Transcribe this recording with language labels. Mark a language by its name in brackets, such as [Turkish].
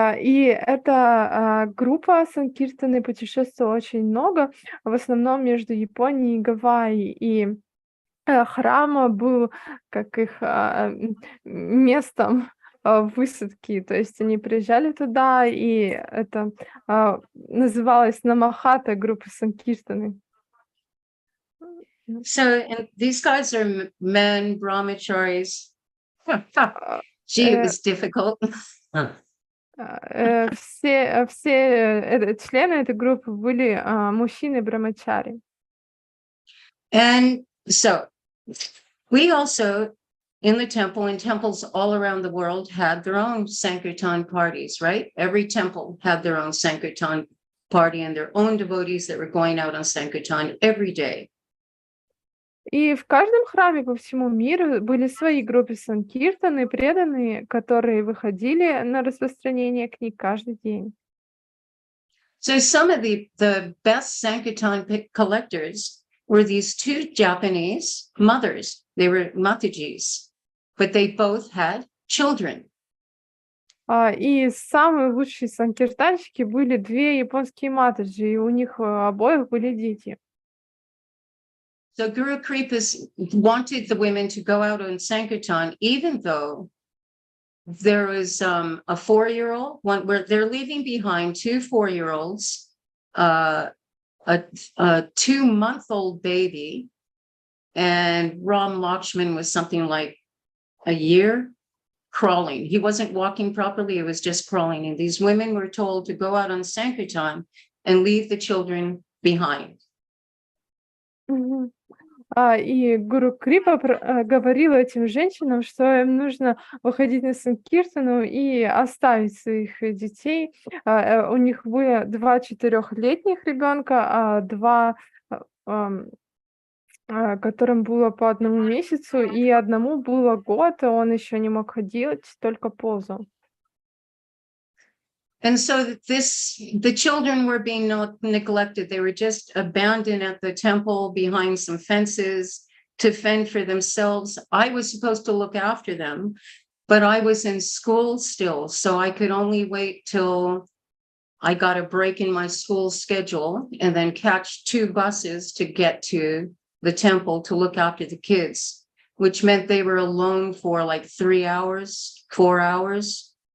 [Russian] И эта группа санкиртаны путешествовала очень много, в основном между Японией и Гавайи. И храм был как их местом высадки, то есть они приезжали туда, и это называлось Намахата, группа санкиртаны. [English] So, and these guys are men, brahmacharis. Gee, it was difficult. [Russian] Все члены этой группы были мужчины брамачари. [English] And so we also, in the temple, in temples all around the world, had their own Sankirtan parties, right? Every temple had their own Sankirtan party and their own devotees that were going out on Sankirtan every day. [Russian] И в каждом храме по всему миру были свои группы санкиртаны, преданные, которые выходили на распространение книг каждый день. [English] So some of the best Sankirtan collectors were these two Japanese mothers. They were mattajis, but they both had children. [Russian] И самые лучшие санкиртанщики были две японские матаджи, и у них обоих были дети. [English] So Guru Kripa wanted the women to go out on Sankirtan, even though there was a 4-year-old, one where they're leaving behind 2 4-year-olds, a 2-month-old baby, and Ram Lakshman was something like a year. crawling. He wasn't walking properly, it was just crawling. And these women were told to go out on Sankirtan and leave the children behind. Мгм. [Russian] И гуру Крипа говорил этим женщинам, что им нужно выходить на Санкиртану и оставить своих детей. У них было 2 4-летних ребенка, а 2, которым было по 1 месяцу, и одному было год, и он еще не мог ходить, только ползал. [English] And so the children were being neglected. They were just abandoned at the temple behind some fences to fend for themselves. I was supposed to look after them, but I was in school still, so I could only wait till I got a break in my school schedule and then catch 2 buses to get to the temple to look after the kids, which meant they were alone for like 3 hours, 4 hours.